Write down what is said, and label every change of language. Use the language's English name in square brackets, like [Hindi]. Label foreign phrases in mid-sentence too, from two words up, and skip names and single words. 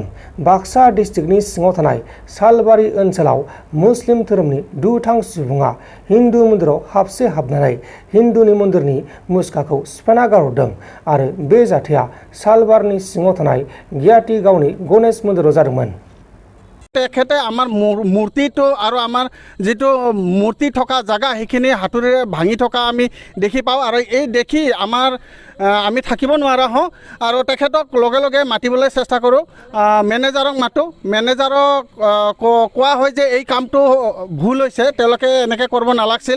[Bodo] बाक्सा डिस्ट्रिक्टनि सिङाव थानाय सालबारि ओनसोलाव मुस्लिम धोरोमनि दुथां सुबुङा हिन्दु मन्दिराव हाबनानै हिन्दुनि मन्दिरनि मुसुखाखौ सिफायना गारहरदों आरो बे जाथाया सालबारिनि सिङाव थानाय गियाटी गावनि गणेश मन्दिराव जादोंमोन। [Assamese] তেখেতে আমাৰ মূৰ্তিটো আৰু আমাৰ যিটো মূৰ্তি থকা জাগা সেইখিনি হাতুৰিৰে ভাঙি থকা আমি দেখি পাওঁ আৰু এই দেখি আমি থাকিব নোৱাৰা হওঁ আৰু তেখেতক লগে লগে মাতিবলৈ চেষ্টা কৰোঁ। মেনেজাৰক মাতোঁ। মেনেজাৰক কোৱা হয় যে এই কামটো ভুল হৈছে, তেওঁলোকে এনেকৈ কৰিব নালাগিছিল।